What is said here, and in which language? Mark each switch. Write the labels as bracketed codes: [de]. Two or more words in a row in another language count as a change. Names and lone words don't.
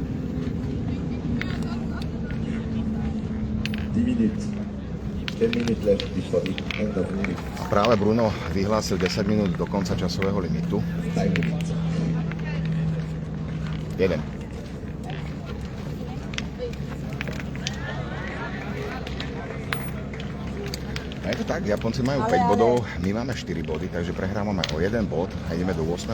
[en] 10 minutes left before the end of the minute. [sk] A práve Bruno vyhlásil 10 minút do konca časového limitu. [en] 5 minutes. [sk] Jeden. A je to tak, Japonci majú 5 bodov, my máme 4 body, takže prehrávame o 1 bod a ideme do 8.